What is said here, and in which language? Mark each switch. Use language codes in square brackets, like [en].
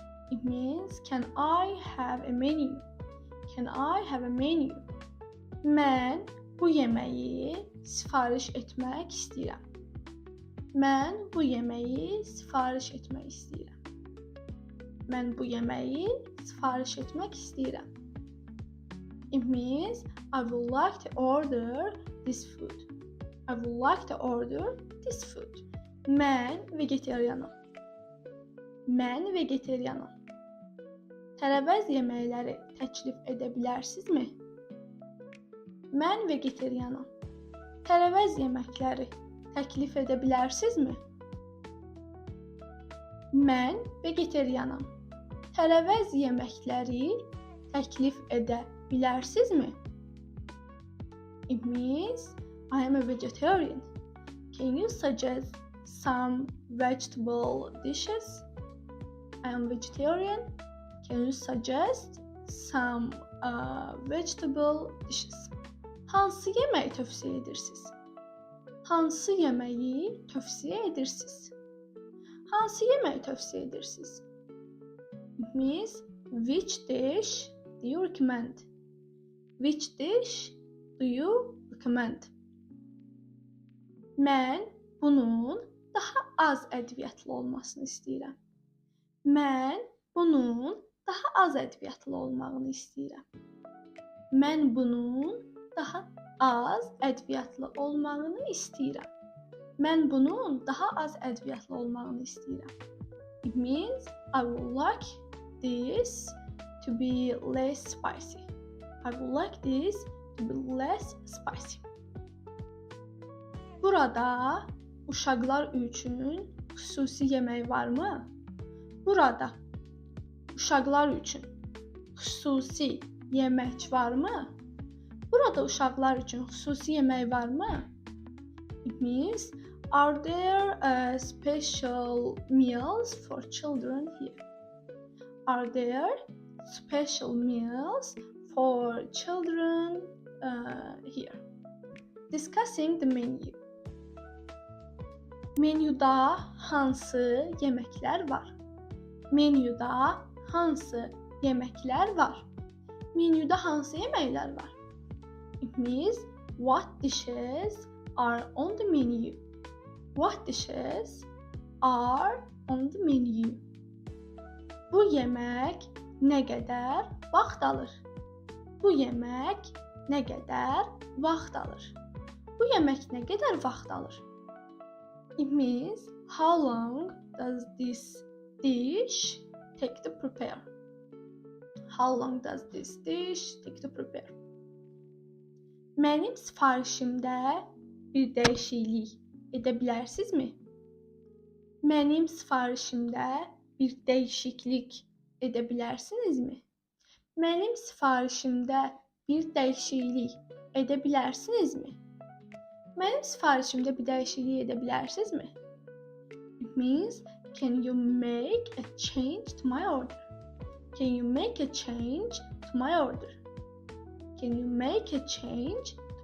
[en] It means, can I have a menu? Can I have a menu? [az] Mən bu yeməyi sifariş etmək istəyirəm. Mən bu yeməyi sifariş etmək istəyirəm. Mən bu yeməyi sifariş etmək istəyirəm. [en] It means, I would like to order this food. I would like to order this food. [az] Mən vegetarianam. Mən vegetarianam. Tərəvəz yeməkləri təklif edə bilərsinizmi? Mən vegetarianam. Tərəvəz yeməkləri təklif edə bilərsinizmi? Mən vegetarianam. Tərəvəz yeməkləri təklif edə bilərsinizmi? [en] It means, I am a vegetarian. Can you suggest some vegetable dishes? I am vegetarian. Can you suggest some vegetable dishes? [az] Hansı yeməyi tövsiyə edirsiniz? Hansı yeməyi tövsiyə edirsiniz? Hansı yeməyi tövsiyə edirsiniz? [en] It means, which dish do you recommend? Which dish do you recommend? [az] Mən bunun daha az ədviyyatlı olmasını istəyirəm. Mən bunun daha az ədviyyatlı olmağını istəyirəm. Mən bunun daha az ədviyyatlı olmağını istəyirəm. Mən bunun daha az ədviyyatlı olmağını istəyirəm. [en] It means, I would like this to be less spicy. I would like this to be less spicy. [az] Burada uşaqlar üçün xüsusi yemək varmı? Burada uşaqlar üçün xüsusi yemək varmı? Burada uşaqlar üçün xüsusi yemək varmı? [en] It means, are there special meals for children here? Are there special meals for children here? Discussing the menu. [az] Menyuda hansı yeməklər var? Menyuda hansı yeməklər var? Menyuda hansı yeməklər var? [en] It means, what dishes are on the menu? What dishes are on the menu? [az] Bu yemək nə qədər vaxt alır? Bu yemək nə qədər vaxt alır? Bu yemək nə qədər vaxt alır? [en] It means, how long does this dish take to prepare? How long does this dish take to prepare? [az] Mənim sifarişimdə bir dəyişiklik edə bilərsinizmi? Mənim sifarişimdə bir dəyişiklik edə bilərsinizmi? Mənim sifarişimdə bir dəyişiklik edə bilərsinizmi? Mənim sifarişimdə bir dəyişiklik edə bilərsinizmi? [en] It means, can you make a change to my order? Can you make a change to my order? Can you make a change to